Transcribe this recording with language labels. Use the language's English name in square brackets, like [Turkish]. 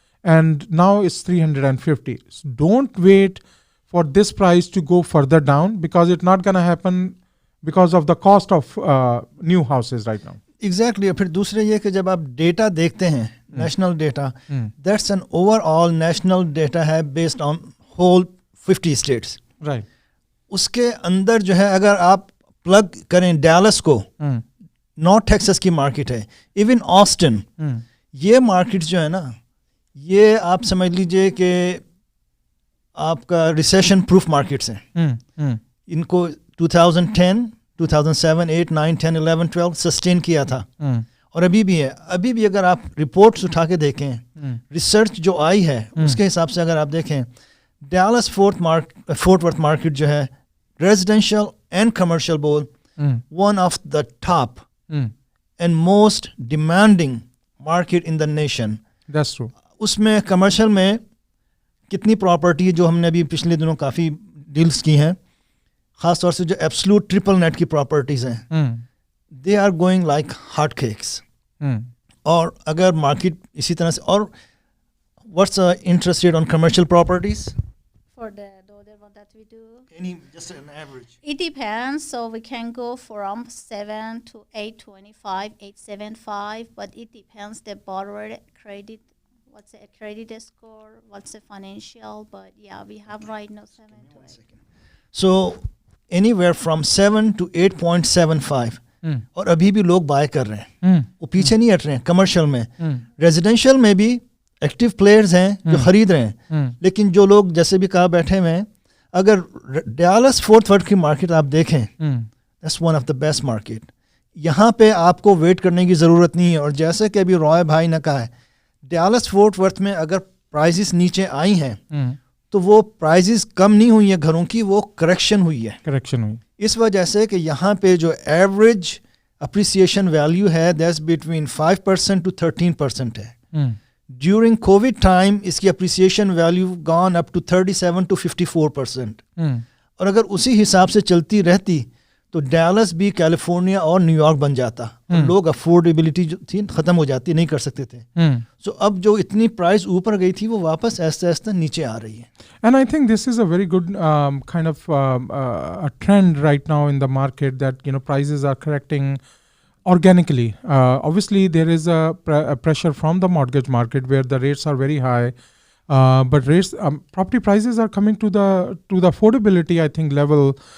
[English] And now it's 350. So don't wait for this price to go further down because it's not going to happen because of the cost of new houses right now. Exactly. [Hindi] फिर दूसरे ये कि जब आप data देखते हैं, [English] national data, that's an overall national data [Hindi] है [English] based on whole 50 states. Right. [Hindi] उसके अंदर जो है अगर आप प्लग करें डैलस को, नॉर्थ टेक्सास की मार्केट है, इवन ऑस्टिन, ये मार्केट जो है ना, ये आप समझ लीजिए कि आपका रिसेशन प्रूफ मार्केट्स हैं. इनको 2010, 2007, 8, 9, 10, 11, 12 सस्टेन किया था और अभी भी है. अभी भी अगर आप रिपोर्ट्स उठा के देखें, रिसर्च जो आई है उसके हिसाब से अगर आप देखें, डैलस फोर्ट वर्थ मार्केट जो है [English] Residential and commercial बोल one of the top and most demanding market in the nation. That's true. [Hindi] उसमें कमर्शियल में कितनी प्रॉपर्टी जो हमने अभी पिछले दिनों काफ़ी डील्स की हैं, ख़ास तौर से जो एब्सोल्यूट ट्रिपल नेट की प्रॉपर्टीज़ हैं, [English] They are going like hot cakes. [Hindi] और अगर मार्केट इसी तरह से, और [English] what's the interest rate on commercial properties? For the other one that we do, Just an average. it depends. So we can go from 7 to 825, 875, but it depends the borrower credit. What's the credit score? What's the financial? But yeah, we have right now 7 to 8. So anywhere from 7 to 8.75. [Hindi] और अभी भी लोग bye कर रहे हैं, वो पीछे नहीं हट रहे हैं. कमर्शियल में, रेजिडेंशियल में भी एक्टिव प्लेयर्स हैं जो खरीद रहे हैं, लेकिन जो लोग जैसे भी कहा बैठे हुए हैं, अगर डैलस फोर्ट वर्थ की मार्केट आप देखें, [English] That's one of the best market. [Hindi] यहाँ पे आपको वेट करने की ज़रूरत नहीं है. और जैसे कि अभी रॉय भाई ने कहा है, डैलस फोर्ट वर्थ में अगर प्राइजेस नीचे आई हैं तो वो प्राइजेस कम नहीं हुई है घरों की, वो करेक्शन हुई है. इस वजह से कि यहाँ पे जो एवरेज अप्रिसिएशन वैल्यू है [English] that's between [Hindi] 5% to 13% है. [English] During covid time इसकी appreciation value gone up to 37 to 54%. [Hindi] और अगर उसी हिसाब से चलती रहती तो डैलस भी कैलिफोर्निया और न्यूयॉर्क बन जाता. लोग अफोर्डेबिलिटी जो थी खत्म हो जाती, नहीं कर सकते थे. सो अब जो इतनी प्राइस ऊपर गई थी वो वापस ऐसे ऐसे नीचे आ रही है. [English] And I think this is a very good kind of a trend right now in the market that prices are correcting organically. Obviously, there is a pressure from the mortgage market where the rates are very high, but rates property prices are coming to the affordability I think level.